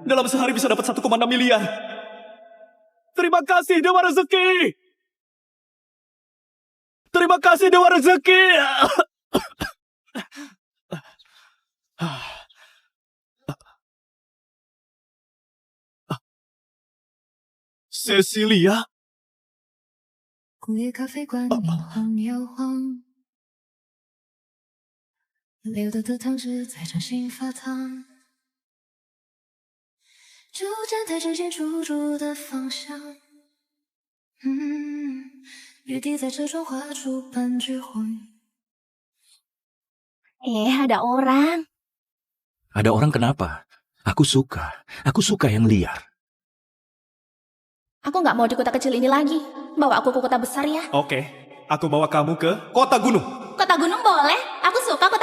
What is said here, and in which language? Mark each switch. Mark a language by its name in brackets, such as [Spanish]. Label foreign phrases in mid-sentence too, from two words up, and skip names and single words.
[Indonesian] Dalam sehari bisa dapat 1,6 miliar. Terima kasih Dewa Rezeki. Terima kasih Dewa Rezeki. Cecilia? [Chinese] 午夜咖啡馆，摇晃摇晃，流动的汤汁在掌心发烫。就站台之间出入的方向，雨滴在车窗划出半句话。 [Indonesian] ada orang. Ada orang kenapa? Aku suka yang liar. Aku nggak mau di kota kecil ini lagi. Bawa aku ke kota besar ya. Oke, aku bawa kamu ke kota gunung. Kota gunung boleh. Aku suka kota gunung.